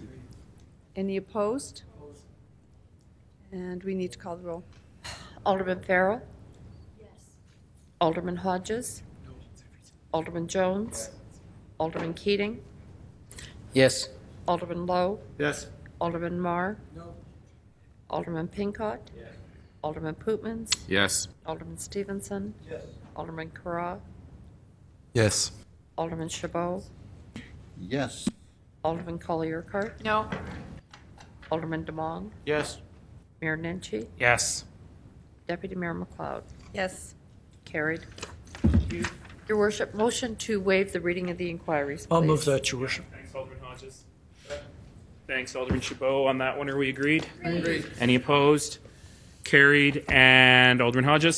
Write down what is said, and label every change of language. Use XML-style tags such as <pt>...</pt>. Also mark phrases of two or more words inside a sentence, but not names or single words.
<en>Any opposed? And we need to call the roll. Alderman Farrell? Yes. Alderman Hodges? Alderman Jones? Alderman Keating? Yes. Alderman Lowe? Yes. Alderman Marr? No. Alderman Pincott? Yes. Alderman Pootmans? Yes. Alderman Stevenson? Yes. Alderman Carra? Yes. Alderman Chabot? Yes. Alderman Collier-Urquhart? No. Alderman Demong? Yes. Mayor Nenshi? Yes. Deputy Mayor McLeod? Yes. Carried. Your Worship, motion to waive the reading of the inquiries, please. I'll move that, Your Worship. Thanks, Alderman Hodges. Thanks, Alderman Chabot. On that one, are we agreed? Agreed. Any opposed? Carried. And Alderman Hodges?</en>